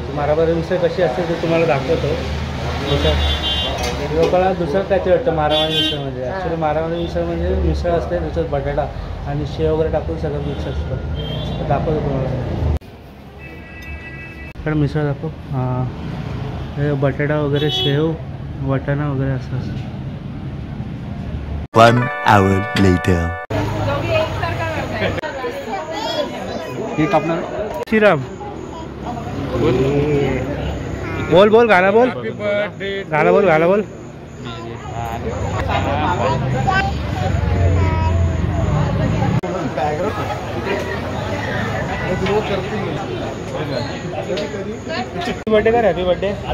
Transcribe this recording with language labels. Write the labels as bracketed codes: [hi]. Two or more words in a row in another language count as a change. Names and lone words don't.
[mr] मारामारी मिसळ कशी असते ते तुम्हाला दाखवतो. लोकांना दुसरं काहीतरी वाटतं मारामारी मिसळ म्हणजे. ॲक्च्युली मारामारी मिसळ म्हणजे मिसळ असते, त्याच्यात बटाटा आणि शेव वगैरे टाकून सगळं मिक्स असतं. दाखवतो तुम्हाला. कारण मिसळ दाखव. हां, हे बटाटा वगैरे, शेव, वाटाणा वगैरे असं असतं. [en] 1 hour later. [hi] श्रीराम बोल बोल गाना बोल गाना बोल गाना बोल. [mr] बर्थडे कर. [en] happy birthday.